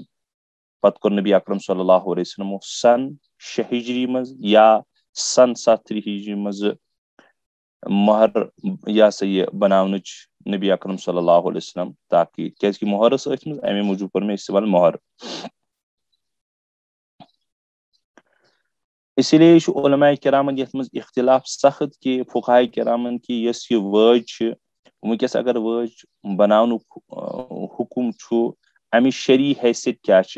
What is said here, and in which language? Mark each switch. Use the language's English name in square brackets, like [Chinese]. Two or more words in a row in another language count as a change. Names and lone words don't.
[Kashmiri] پتہٕ کوٚر نبی اکرم [Arabic] صلی اللہ علیہ وسلم [Kashmiri] سن 6 ہجری منٛز یا سن 7 ہجری منٛز مۄہر یہ ہسا یہ بناونٕچ نبی اکرم [Arabic] صلی اللہ علیہ وسلم [Kashmiri] تاکہ کیازِ کہ مۄہر ٲس أتھۍ منٛز امے موٗجوٗب کوٚر مےٚ استعمال مۄہر. اسی لیے چھُ علماء کرامن یتھ منٛز اختلاف سخت کہ فقہاء کرامن کی یۄس یہ وٲج چھِ وٕنکیٚس اگر وٲج بناونُک حکم چھُ امِچ شرعی حیثیت کیاہ چھِ.